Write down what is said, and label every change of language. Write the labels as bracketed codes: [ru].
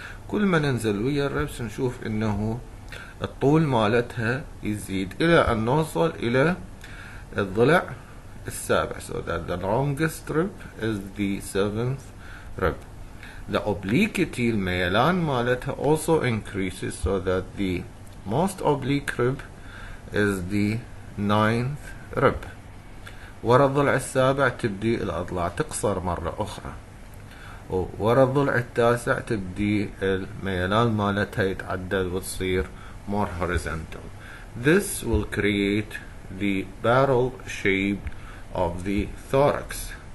[ar] كل ما ننزل ويا الربس نشوف انه الطول مالتها يزيد الى ان نوصل الى الضلع السابع. [en] So that the longest rib is the 7th rib. The obliquity, [ar] الميلان مالتها, [en] also increases, so that the most oblique rib is the 9th rib. [ar] ورا الضلع السابع تبدي الأضلاع تقصر مرة أخرى، وورا الضلع التاسع تبدي الميلان مالتها يتعدل وتصير [en] more horizontal. This will create the barrel shape of the thorax.